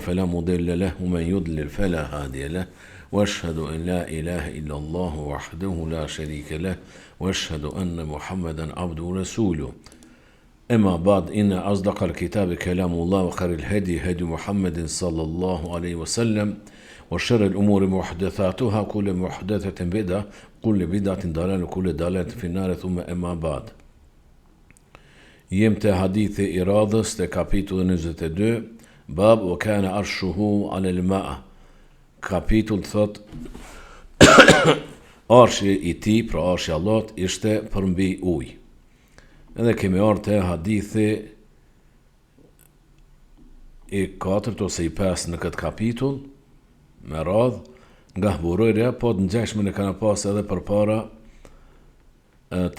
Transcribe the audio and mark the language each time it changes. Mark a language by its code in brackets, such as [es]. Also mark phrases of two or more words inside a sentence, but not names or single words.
[ar] فلا مضل له ومن يضلل فلا هادي له وأشهد أن لا إله إلا الله وحده لا شريك له وأشهد أن محمدا عبده ورسوله أما بعد إن أصدق الكتاب كلام الله وخير الهدي هدي محمد صلى الله عليه وسلم وشر الأمور محدثاتها كل محدثة بدعة كل بدعة ضلالة وكل ضلالة في النار ثم أما بعد [sq] jem të hadithi i radhës të kapitull 22 [ar] باب وكان عرشه على الماء [sq] kapitull thot arshi i tij pra arshi i Allahut ishte përmbi ujë edhe kemi ardhur te hadithi i 4 ose i 5 në këtë kapitull me radh nga Hurajra po të ngjashme ne kanë pas edhe përpara te